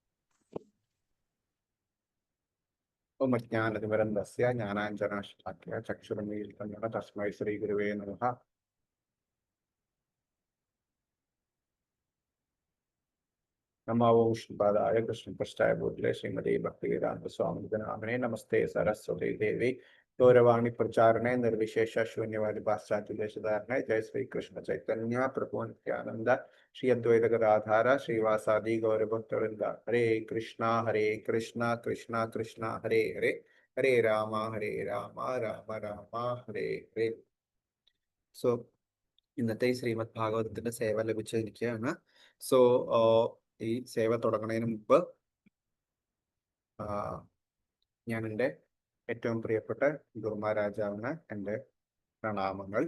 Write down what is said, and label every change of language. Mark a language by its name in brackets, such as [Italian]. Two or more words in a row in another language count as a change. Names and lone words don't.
[Sanskrit] ഓം അജ്ഞാനതിമിരന്തസ്യ ജ്ഞാനാഞ്ജനശലാഖ്യ ചക്ഷുരുന്മീലിതം തസ്മൈ ശ്രീ ഗുരുവേ നമഃ. നമോ വിഷ്ണുപാദായ കൃഷ്ണപൃഷ്ഠായ ഭൂതലേ ശ്രീമതേ ഭക്തിവേദാന്ത സ്വാമിനാമിനേ നമസ്തേ സരസ്വതീ ദേവി गौरवाणी प्रचारणे निर्विशेष शून्यवादी पाश्चात्य देशधारणे जय श्री कृष्ण चैतन्य प्रभु नित्यानंद श्री अद्वैत गदाधार श्रीवासादि गौरभक्तवृंद हरे कृष्णा कृष्णा कृष्णा हरे हरे हरे राम राम राम हरे हरे. [Malayalam] സോ ഇന്നത്തെ ഈ ശ്രീമദ് ഭാഗവതത്തിന്റെ സേവ ലഭിച്ചിരിക്കുകയാണ്. സോ ഈ സേവ തുടങ്ങുന്നതിന് മുമ്പ് ഞാൻ എൻ്റെ ഏറ്റവും പ്രിയപ്പെട്ട ഗുരുമഹാരാജാവിന് എൻ്റെ പ്രണാമങ്ങൾ.